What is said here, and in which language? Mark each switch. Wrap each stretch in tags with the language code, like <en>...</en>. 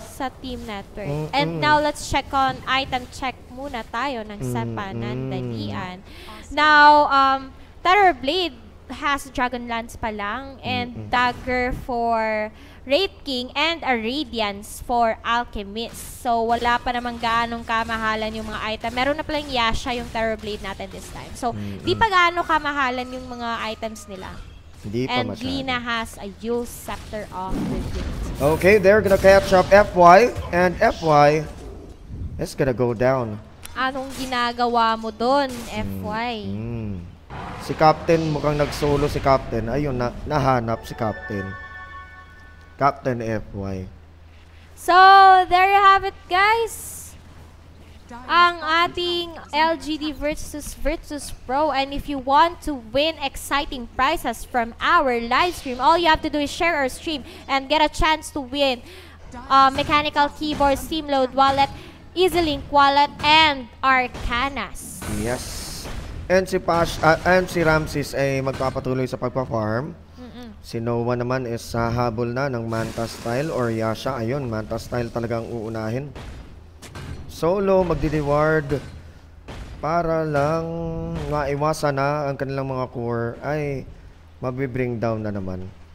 <en>sa Team Network. And now, let's check on item check</en> <tl>muna tayo ng Panandalian.</tl> <en>Now, Terror Blade has Dragon Lance</en> <tl>pa lang</tl> <en>and Dagger for Wraith King and a Radiance for Alchemist.</en> <tl>So, wala pa namang gaanong kamahalan yung mga item. Meron na palang Yasha yung Terror Blade natin</tl> <en>this time.</en> <tl>So, di pa gaano kamahalan yung mga items nila.</tl> <en>And Lina has a Yule Scepter of Rebuke. Okay, they're gonna catch up FY, and FY is gonna go down.</en> <tl>Anong ginagawa mo doon, FY? Si Captain, mukhang nag-solo si Captain. Ayun, nahanap si Captain. Captain FY.</tl> <en>So, there you have it, guys.</en> <tl>Ang ating</tl> <en>LGD versus Virtus Pro. And if you want to win exciting prizes from our live stream, all you have to do is share our stream and get a chance to win mechanical keyboard, Steam Load wallet, EasyLink wallet, and Arcanas. Yes.</en> <tl>And si Ramses ay magpapatuloy sa pagpa-farm. Si Noah naman is habol na ng Manta Style or Yasha. Ayun, Manta Style talagang uunahin. Solo magdi-reward para lang maiwasan na ang kanilang mga core ay mabibring down na naman.</tl>